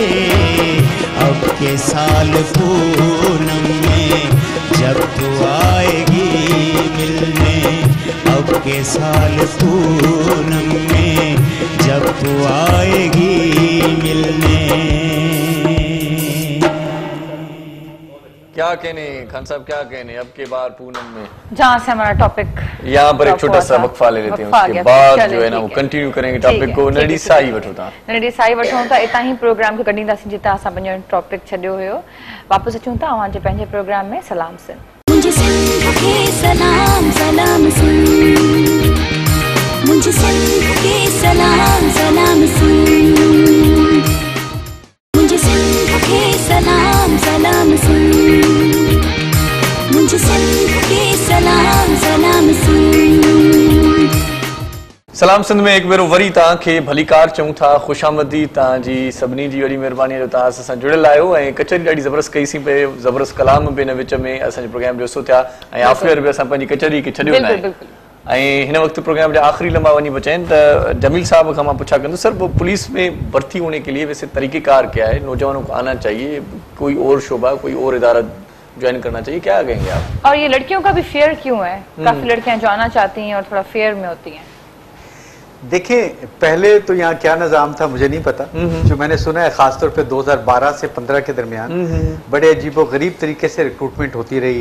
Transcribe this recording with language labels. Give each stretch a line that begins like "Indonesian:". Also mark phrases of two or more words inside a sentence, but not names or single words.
Hindi: अब के साल पूनम में जब तू आएगी मिलने, अब के साल पूनम में जब तू आएगी मिलने। क्या कहने खान साहब, क्या कहने अब के बार पूनम में, जहाँ से हमारा टॉपिक यहाँ पर एक छोटा सा वक्फा ले लेते हैं, उसके बाद जो है ना वो कंटिन्यू करेंगे टॉपिक को।
Sindhi: नडी साई वठो था, नडी साई वठो था, इतां ही प्रोग्राम खे कढींदासीं जितां असां पंहिंजो टॉपिक छॾियो हुयो। वापसि अचूं था अवां जे पंहिंजे प्रोग्राम में सलाम सिंध।
Hindi: मुझे सिंध के सलाम सलाम सिंध, मुझे सिंध के सलाम सलाम सुन, मुझे सिंध के सलाम सलाम सुन, मुझे सिंध के सलाम सलाम सुन।
Sindhi: सलाम सिंध में एक भेरो वरी तव्हांखे भलीकार चऊं था, खुशामदी तव्हांजी सभिनी जी वॾी महिरबानी जो तव्हां असां जुड़ियल आहियो ऐं कचहरी ॾाढी ज़बरदस्त कईसीं पे, ज़बरदस्त कलाम बि हिन विच में असांजे प्रोग्राम जो हिसो थिया ऐं आफ़िर बि असां पंहिंजी कचहरी खे छॾियो न आहे। ऐं हिन वक़्तु प्रोग्राम जा आख़िरी लम्हा वञी बचा आहिनि त जमील साहब खां मां पुछा कंदुसि,
Hindi: सर वो पुलिस में भर्ती होने के लिए वैसे तरीक़ेकार क्या है, नौजवानों को आना चाहिए, कोई और शोबा कोई और इदारा ज्वाइन करना चाहिए, क्या कहेंगे आप? और ये लड़कियों का भी फेयर क्यों है? काफी लड़कियां जो आना चाहती हैं और थोड़ा फेयर में होती हैं। देखें, पहले तो यहाँ क्या निज़ाम था मुझे नहीं पता, जो मैंने सुना है खासतौर पे 2012 से 15 के दरमियान बड़े अजीबो गरीब तरीके से रिक्रूटमेंट होती रही है।